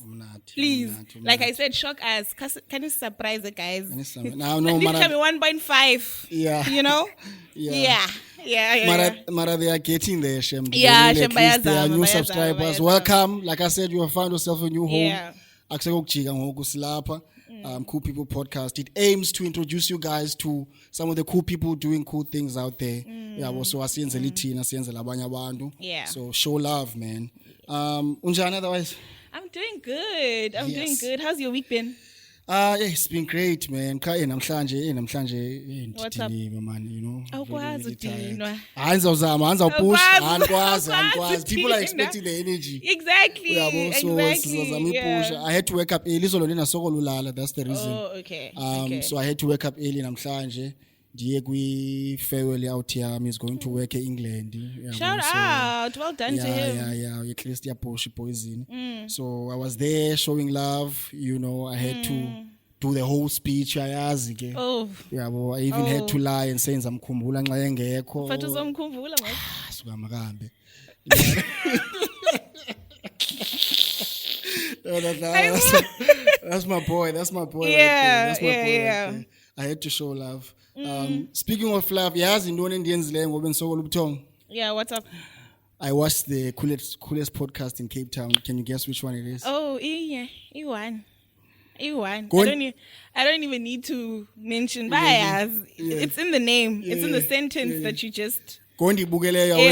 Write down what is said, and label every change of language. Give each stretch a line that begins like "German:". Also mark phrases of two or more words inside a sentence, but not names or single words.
English: Please, like I said, shock us. Can you surprise the guys? No, Leave me 1.5. Yeah. You know? Yeah. Mara, they are getting there, Shem. Yeah, Shem. At least they are new bayazama, subscribers. bayazama. Welcome. Like I said, you have found yourself a new home. Yeah.
Xhosa: Akusekukujika ngoku silapha.
English: Cool People podcast. It aims to introduce you guys to some of the cool people doing cool things out there. Yeah, also
Xhosa: asiyenzela ithina, asiyenzela abanye abantu.
English: Yeah. So show love, man. Unjani otherwise? I'm doing good. I'm doing Yes. good. How's your week been? Yeah, it's been great, man. Namhlanje What's up? ndidiniwe, man, you know.
Xhosa: Awukwazi
English: really tired.
Xhosa: ukudinwa. Awuzawuzama, push. Awukwazi Andikwazi.
English: People are
Xhosa: ukudinwa.
English: expecting the energy. Exactly. Yeah, so Exactly. push. I had to wake up early, so lulala. That's the reason. Oh, okay. Okay. So I had to wake up early namhlanje.
Xhosa: Ndiye kwi-
English: farewell out here. He's going to work in England. Yeah, Shout so, out. Well done to him. Yeah. At least push poison. So I was there showing love. You know, I had to do the whole speech. Oh. Yeah, but I even had to lie and say
Zulu: ngizamkhumbula nxa engekho. But uzomkhumbula manje. Suka makahambe.
English: That's my boy. That's my boy. Yeah, Right there. That's my boy. yeah. Right there. I had to show love. Speaking of love,
Xhosa: yazi intoni endiyenzileyo ngoba ndisokola ubuthongo.
English: Yeah, what's up? I watched the coolest podcast in Cape Town. Can you guess which one it is? Oh, E1. E1. Go on. I don't even need to mention bias. It's in the name. It's in the sentence that you just
Xhosa: Go ndibukeleyo. I